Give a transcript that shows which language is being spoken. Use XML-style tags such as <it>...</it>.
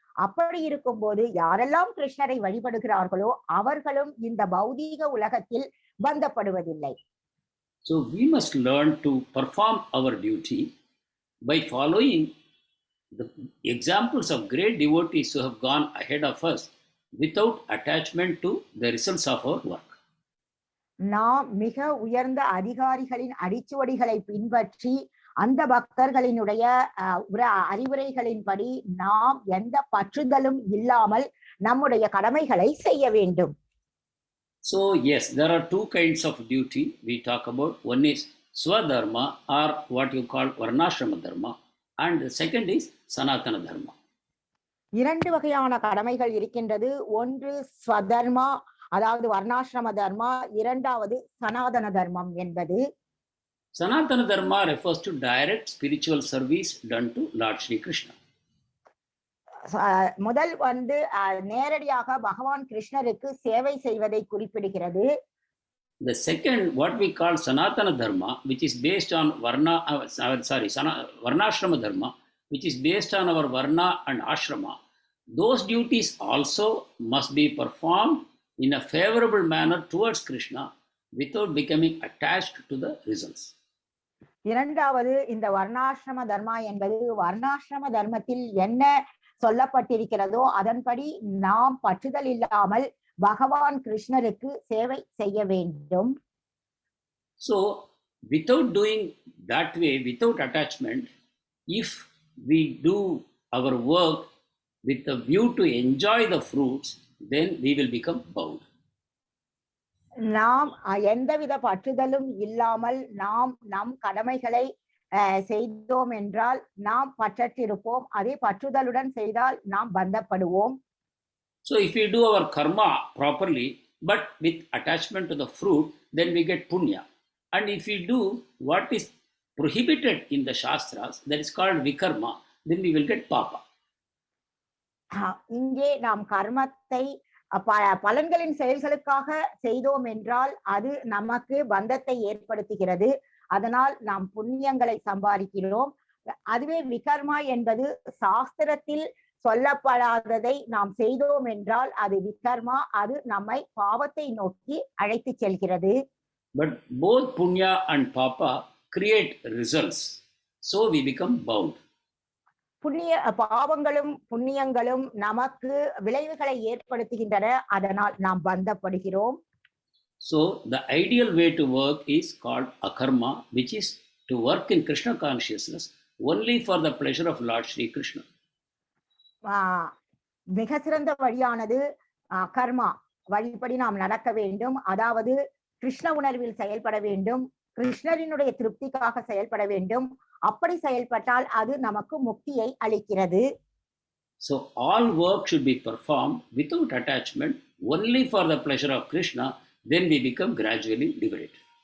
<ta>அப்படி இருக்கும்போது யாரெல்லாம் கிருஷ்ணரை வழிபடுகிறார்களோ அவர்களும் இந்த பௌதீக உலகத்தில் பந்தப்படுவதில்லை.</ta> <en>So we must learn to perform our duty by following the examples of great devotees who have gone ahead of us without attachment to the results of our work.</en> <ta>நாம் மிக உயர்ந்த அதிகாரிகளின் அடிச்சுவடிகளை பின்பற்றி அந்த பக்தர்களினுடைய அறிவுரைகளின்படி நாம் எந்த பற்றுதலும் இல்லாமல் நம்முடைய கடமைகளை செய்ய வேண்டும்.</ta> <en>So yes, there are two kinds of duty we talk about. One is swadharma, or what you call varnashrama dharma, and the second is sanatana dharma.</en> <ta>இரண்டு வகையான கடமைகள் இருக்கின்றது. ஒன்று ஸ்வதர்மா, அதாவது வர்ணாசிரம தர்மா, இரண்டாவது சனாதன தர்மம் என்பது.</ta> <en>Sanatana dharma refers to direct spiritual service done to Lord Shri Krishna.</en> <ta>முதல் நேரடியாக பகவான் கிருஷ்ணருக்கு சேவை செய்வதை குறிப்பிடுகிறது.</ta> <en>The second, what we call sanatana dharma, which is based on varnashrama dharma, which is based on our varna and ashrama, those duties also must be performed in a favorable manner towards Krishna without becoming attached to the results.</en> <ta>இரண்டாவது, இந்த வர்ணாசிரம தர்மா என்பது வர்ணாசிரம தர்மத்தில் என்ன சொல்லப்பட்டிருக்கிறதோ அதன்படி நாம் பற்றுதல் இல்லாமல் பகவான் கிருஷ்ணருக்கு சேவை செய்ய வேண்டும்.</ta> <en>So without doing that way, without attachment, if we do our work with a view to enjoy the fruits, then we will become bound.</en> <ta>நாம் எந்தவித பற்றுதலும் இல்லாமல் நாம் நம் கடமைகளை செய்தோம் என்றால் நாம் பற்றற்றிருப்போம். அதே பற்றுதலுடன் செய்தால் நாம் பந்தப்படுவோம்.</ta> <en>So if we do our karma properly but with attachment to the fruit, then we get punya. And if we do what is prohibited in the shastras, that is called vikarma, then we will get papa.</en> <ta>இங்கே நாம் கர்மத்தை பலன்களின் செயல்களுக்காக செய்தோம் என்றால் அது நமக்கு பந்தத்தை ஏற்படுத்துகிறது. அதனால் நாம் புண்ணியங்களை சம்பாதிக்கிறோம். அதுவே விகர்மா என்பது சாஸ்திரத்தில் சொல்லப்படாததை நாம் செய்தோம் என்றால் அது விகர்மா, அது நம்மை பாவத்தை நோக்கி அழைத்து செல்கிறது.</ta> <en>But both punya and papa create results, so we become bound.</en> <ta>பாவங்களும் புண்ணியங்களும் நமக்கு விளைவுகளை ஏற்படுத்துகின்றன, அதனால் நாம் பந்தப்படுகிறோம்.</ta> <en>So the ideal way to work is called akarma, which is to work in Krishna consciousness only for the pleasure of Lord Shri Krishna.</en> <ta>மிக சிறந்த வழியானது கர்மா, வழிபடி நாம் நடக்க வேண்டும். அதாவது கிருஷ்ண உணர்வில் செயல்பட வேண்டும், கிருஷ்ணரினுடைய திருப்திக்காக செயல்பட வேண்டும். அப்படி செயல்பட்டால் அது நமக்கு முக்தியை அளிக்கிறது.</ta> <en>So all work should be performed without attachment only for the pleasure of Krishna, then we become gradually liberated.</en>